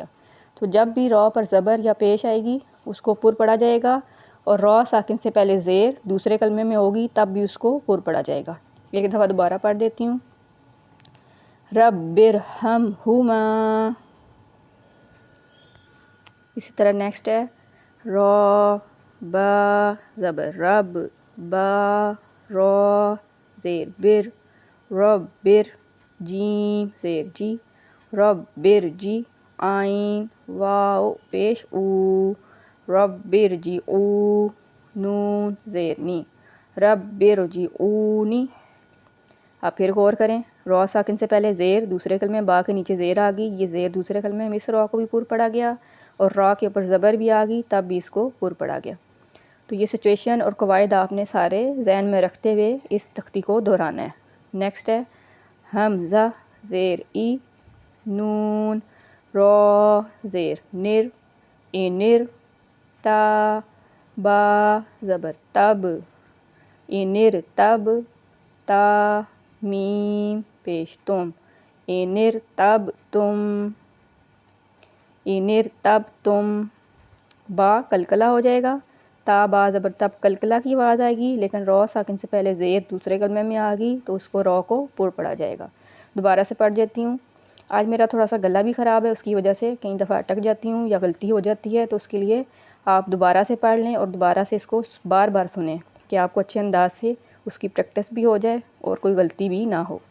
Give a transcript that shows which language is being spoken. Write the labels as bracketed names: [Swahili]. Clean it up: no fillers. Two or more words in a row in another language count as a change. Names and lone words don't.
[Urdu] تو جب بھی را پر زبر یا پیش آئے گی اس کو پر پڑا جائے گا، اور را ساکن سے پہلے زیر دوسرے کلمے میں ہوگی تب بھی اس کو پر پڑا جائے گا۔ ایک دفعہ دوبارہ پڑھ دیتی ہوں، [Arabic] رب ارحمہما۔ [Urdu] اسی طرح نیکسٹ ہے را با زبر رب، با را زیر بر، رب بر جیم زیر جی، رب بر جی آئین واو پیش او، رب بر جی او نون زیر نی، رب بر جی اونی۔ اب پھر غور کریں، را ساکن سے پہلے زیر دوسرے کلمے، با کے نیچے زیر آ گئی، یہ زیر دوسرے کلمے میں اس را کو بھی پر پڑا گیا، اور را کے اوپر زبر بھی آ گئی تب بھی اس کو پر پڑا گیا۔ تو یہ سچویشن اور قواعد آپ نے سارے ذہن میں رکھتے ہوئے اس تختی کو دہرانا ہے۔ نیکسٹ ہے حمزہ زیر ای، نون را زیر نر، انر، تا با زبر تب، انر تب، تا میم پیش تم، انر تب تم، انر تب تم۔ با کلکلہ ہو جائے گا، تا با زبر تب کلکلہ کی آواز آئے گی، لیکن را ساکن سے پہلے زیر دوسرے کلمے میں آ گئی تو اس کو را کو پر پڑا جائے گا۔ دوبارہ سے پڑھ دیتی ہوں، آج میرا تھوڑا سا گلا بھی خراب ہے، اس کی وجہ سے کئی دفعہ اٹک جاتی ہوں یا غلطی ہو جاتی ہے، تو اس کے لیے آپ دوبارہ سے پڑھ لیں اور دوبارہ سے اس کو بار بار سنیں کہ آپ کو اچھے انداز سے اس کی پریکٹس بھی ہو جائے اور کوئی غلطی بھی نہ ہو۔